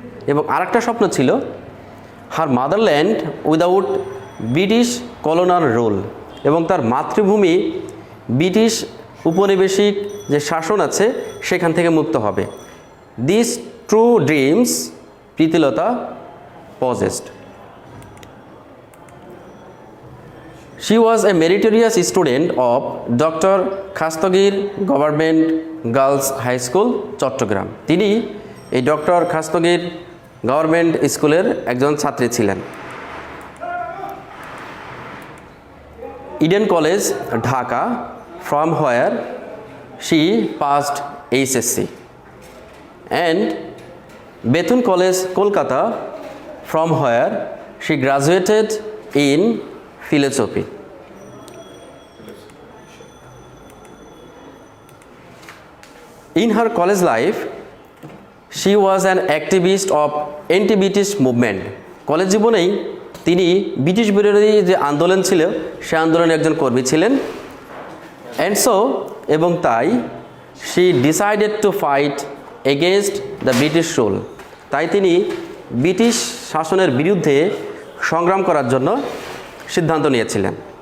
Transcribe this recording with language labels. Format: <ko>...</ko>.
<bn>এবং আরেকটা স্বপ্ন ছিল</bn> <en>her motherland without British colonial rule,</en> <bn>এবং তার মাতৃভূমি ব্রিটিশ উপনিবেশিক যে শাসন আছে সেখান থেকে মুক্ত হবে।</bn> <en>This true dreams Pritilata possessed. She was a meritorious student of Dr. Khastagir Government Girls High School, Chittagong.</en> <bn>তিনি এই ডক্টর খাস্তগির গভর্নমেন্ট স্কুলের একজন ছাত্রী ছিলেন।</bn> <en>Eden college, Dhaka, from where she passed HSC, and Bethune College, Kolkata, from where she graduated in philosophy. In her college life, she was an activist of anti-British movement.</en> <bn>College জীবনেই তিনি British বিরোধী যে আন্দোলন ছিল সে আন্দোলনের একজন কর্মী ছিলেন।</bn> <en>and so</en> <bn>এবং তাই</bn> <en>she decided to fight against the British rule,</en> <bn>তাই তিনি ব্রিটিশ শাসনের বিরুদ্ধে সংগ্রাম করার জন্য সিদ্ধান্ত নিয়েছিলেন।</bn>